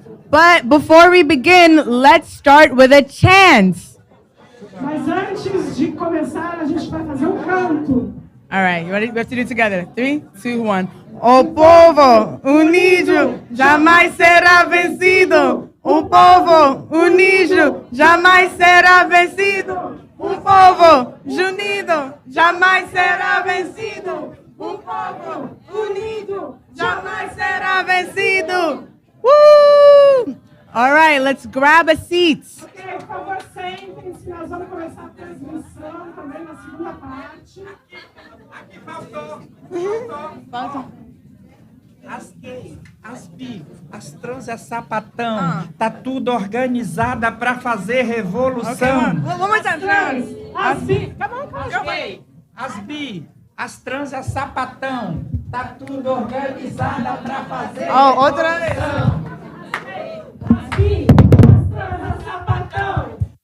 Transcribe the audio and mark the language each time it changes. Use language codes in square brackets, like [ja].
[en] But before we begin, let's start with a chant. [pt] Mas antes de começar, a gente vai fazer canto. [en] All right, you ready? We have to do it together. [pt] 3, 2, 1. O povo unido jamais será vencido. O povo unido jamais será vencido. O povo unido jamais será vencido. O povo unido jamais será vencido. [en] Woo! All right, let's grab a seat. [pt] Ok, por favor, sentem-se. Nós vamos começar a transmissão também na segunda parte. Falta. As gays, as bi, as trans, as sapatão, tá tudo organizada para fazer revolução. [en] Okay, one more time, trans. [pt] As bi, As gays, as bi, as trans, as sapatão, tá tudo organizada para fazer revolução. Outra vez. As bi, as trans, as sapatão.